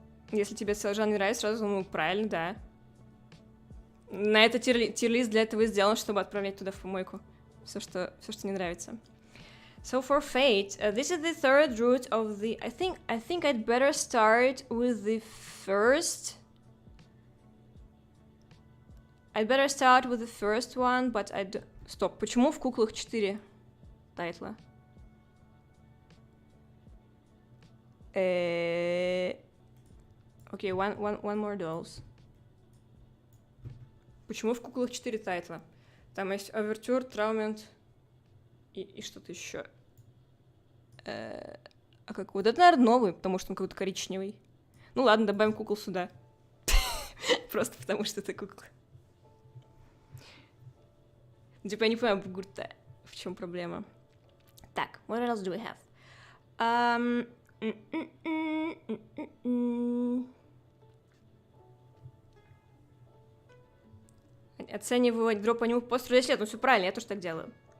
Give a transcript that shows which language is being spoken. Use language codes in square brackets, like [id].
[ru] Если тебе целый жанр не нравится, сразу, ну, правильно, да. На это тирлист для этого и сделан, чтобы отправлять туда в помойку все, что не нравится. [en] So for Fate, this is the third route of the... I think I'd better start with the first... I'd better start with the first one, but [ru] Стоп, почему в куклах 4 тайтла? [en] Окей, one more dolls. [ru] Почему в куклах 4 тайтла? Там есть Овертюр, Траумент и что-то еще. А как? Вот это, наверное, новый, потому что он какой-то коричневый. Ну ладно, добавим кукол сюда. Просто потому что это кукла. Типа я не понимаю, Бугурта, в чем проблема. Так, [en] what else do we have? [ru] Оценивать дроп аниме по 10 лет, ну все правильно, я тоже так делаю.